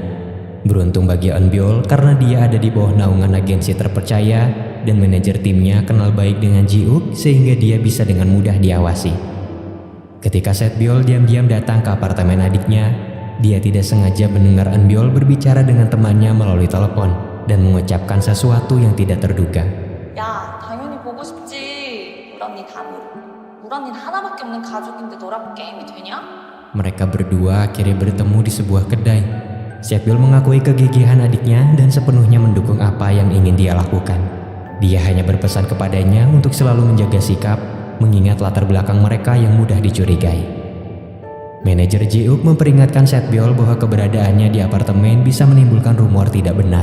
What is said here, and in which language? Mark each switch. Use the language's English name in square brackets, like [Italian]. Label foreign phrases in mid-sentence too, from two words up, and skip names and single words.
[Indonesian] Beruntung bagi Eunbyul karena dia ada di bawah naungan agensi terpercaya dan manajer timnya kenal baik dengan Ji-uk sehingga dia bisa dengan mudah diawasi. Ketika Setbyul diam-diam datang ke apartemen adiknya, dia tidak sengaja mendengar Eunbyul berbicara dengan temannya melalui telepon dan mengucapkan sesuatu yang tidak terduga. [Korean] 야, 당연히 보고 싶지. 우리 언니 단으로. 우리 언니는 하나밖에 없는 가족인데 너라고 게임이 되냐? [Indonesian] Mereka berdua akhirnya bertemu di sebuah kedai. Setbyul mengakui kegigihan adiknya dan sepenuhnya mendukung apa yang ingin dia lakukan. Dia hanya berpesan kepadanya untuk selalu menjaga sikap, mengingat latar belakang mereka yang mudah dicurigai. Manajer Ji-uk memperingatkan Setbyul bahwa keberadaannya di apartemen bisa menimbulkan rumor tidak benar.